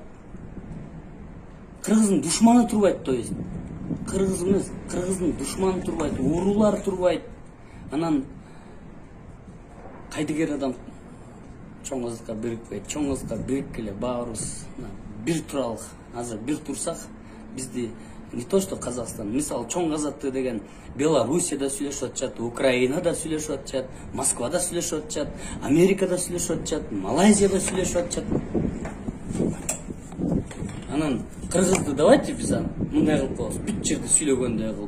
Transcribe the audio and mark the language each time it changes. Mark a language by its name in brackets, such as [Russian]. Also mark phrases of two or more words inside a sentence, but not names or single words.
[Kyrgyz] Кыргыздын душманы турбайт, [Russian] то есть. [Kyrgyz] Кыргыз эмес, кыргыздын душманы турбайт, уруулар турбайт. Анан кайдыгер адам чоң азатка бирикпейт. Чоң азатка бириккеле баарыбыз бир туралык. Азыр бир турсак, бизди [Russian] не то что [Kyrgyz] Казахстан, мисал чоң азатты деген Белоруссияда сүйлөшүп атышат, Украинада сүйлөшүп атышат, Москвада сүйлөшүп атышат, Америкада сүйлөшүп атышат, Малайзияда сүйлөшүп атышат. Анан кыргызды давайте биз мындай кылып коебуз, бүт жерде сүйлөгөндөй кылып.